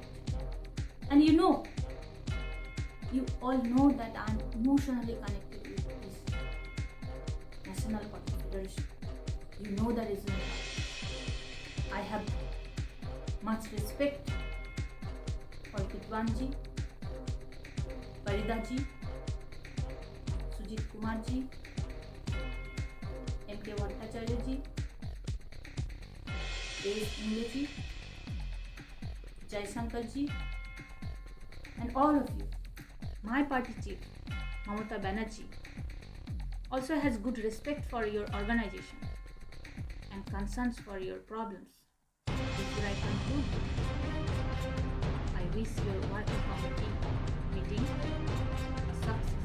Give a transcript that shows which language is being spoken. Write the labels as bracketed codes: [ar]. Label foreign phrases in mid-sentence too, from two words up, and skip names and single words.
[en] And you all know that I am emotionally connected with this National Audit Federation. You know the reason why. I have much respect for Kidwanji, Paridaji, Sujit Kumarji, M.K. Bhattacharya-ji, Dev Ingleji, Jaisankar-ji, and all of you. My party chief, Mamata Banerjee, also has good respect for your organization and concerns for your problems. Before I conclude, I wish your working committee meeting a success.